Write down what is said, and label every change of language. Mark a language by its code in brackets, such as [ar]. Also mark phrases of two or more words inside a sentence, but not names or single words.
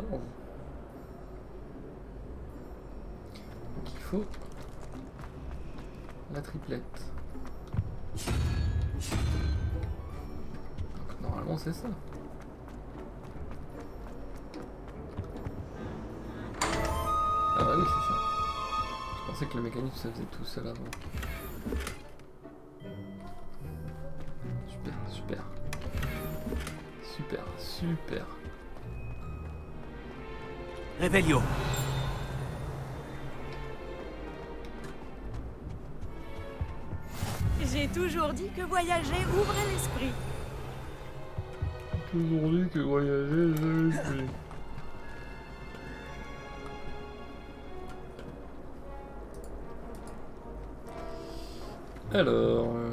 [fr] Donc il faut la triplette. Donc normalement c'est ça. Ah bah oui c'est ça. Je pensais que le mécanisme ça faisait tout seul avant. Super, super. Super, super. Revelio. J'ai toujours dit que voyager ouvrait l'esprit. Toujours dit que voyager, je l'ai fait. Alors...